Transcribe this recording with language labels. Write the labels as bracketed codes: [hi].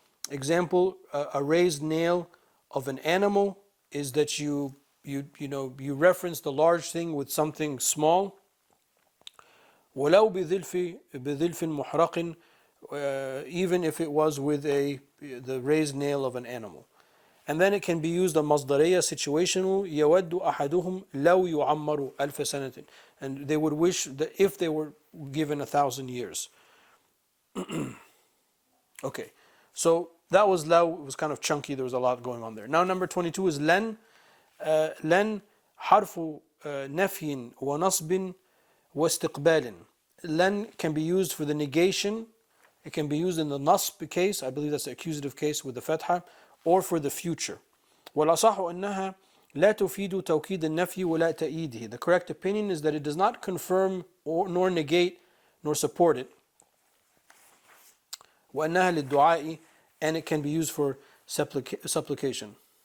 [en] Example, a raised nail of an animal is that you reference the large thing with something small. [ar] وَلَوْ بِظِلْفٍ مُحْرَقٍ, [en] even if it was with the raised nail of an animal. And then it can be used on مصدرية situational. [ar] يود أحدهم لو يعمر ألف سنة. [en] And they would wish that if they were given 1,000 years. Okay, so that was law. It was kind of chunky. There was a lot going on there. Now number 22 is لن. [ar] لن حرف نفي ونصب واستقبال. [en] لن can be used for the negation. It can be used in the nasb case. I believe that's the accusative case with the fatha, or for the future. [ar] والأصح أنها لا تفيد توكيد النفي ولا تأييده. [en] The correct opinion is that it does not confirm nor negate nor support it. [ar] وأنها للدعاء, [en] and it can be used for supplication.